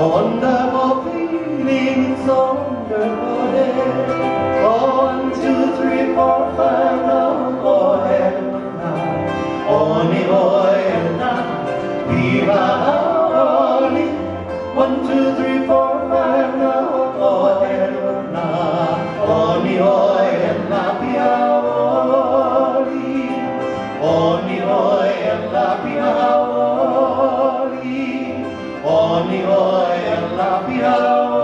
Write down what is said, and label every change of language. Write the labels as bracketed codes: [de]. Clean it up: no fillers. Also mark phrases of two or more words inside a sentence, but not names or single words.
[en] A wonderful feeling, it's a wonderful day. Oh, 1, 2, 3, 4, 5 now, oh heaven now. [haw] Oni oi Allah, Piha Hau'oli. [en] 1, 2, 3, 4, 5 now, oh heaven now. [haw] Oni oi Oni oi ala Piha Hau'oli, Oni oi ala Piha Hau'oli.